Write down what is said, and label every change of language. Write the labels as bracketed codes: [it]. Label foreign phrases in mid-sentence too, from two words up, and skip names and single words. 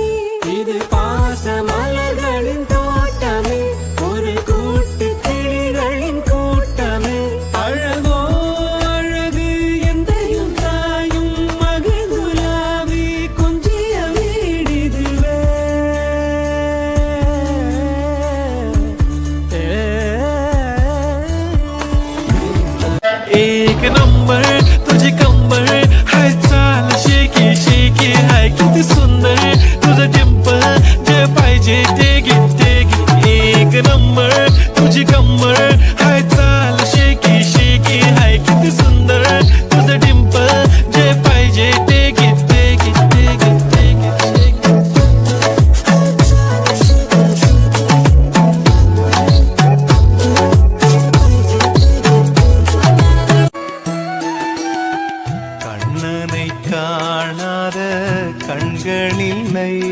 [ta] இது பாச மலர்களின் தோட்டமே ஒரு கூட்டு கிளிகளின் கூட்டமே அழகோ அழகு எந்தையும் தாயும் மகிழ்ந்துலாவி கொஞ்சிய வீடிதுவே एक [mr] नंबर तुझे कंबर हाय चाल शेकी शेकी हाय किती सुंदर तुझं डिंपल जे पाहिजे ते घे एक नंबर तुझी कंबर हाय चाल शेकी शेकी हाय किती सुंदर तुझं डिंपल जे पाहिजे ते घे [ta] கண்ணனை காணாத கண்களில்லை